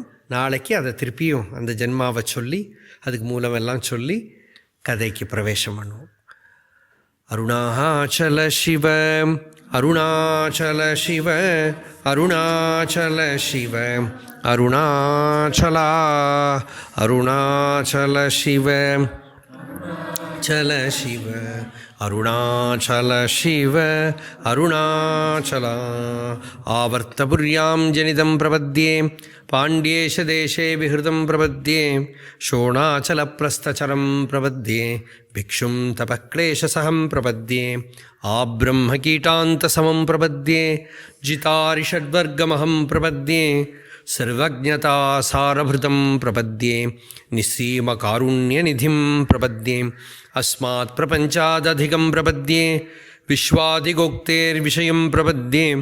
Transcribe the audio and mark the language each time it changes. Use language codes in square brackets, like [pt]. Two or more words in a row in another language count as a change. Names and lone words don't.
[ta] நாளைக்கு அதை திருப்பியும் அந்த ஜென்மாவை சொல்லி அதுக்கு மூலமெல்லாம் சொல்லி கதைக்கு பிரவேசம் பண்ணுவோம். அருணாச்சல சிவ அருணாச்சல சிவ அருணாச்சல சிவ அருணாச்சலா அருணாச்சல சிவ [sa] चल शिव अरुणाचल शिव अरुणाचला आवर्तपुर्यां जनितं प्रपद्ये पाण्ड्येशदेशे विहृतं प्रपद्ये शोणाचलप्रस्थचरं प्रपद्ये भिक्षुं तपक्लेशसहं प्रपद्ये आब्रह्मकीटान्तसमं प्रपद्ये जितारिषड्वर्गमहं प्रपद्ये सर्वज्ञतासारभृतं प्रपद्ये निस्सीमकारुण्यनिधिं प्रपद्ये अस्मात् प्रपञ्चादधिकं प्रपद्ये विश्वादिगोक्तेर्विषयं प्रपद्ये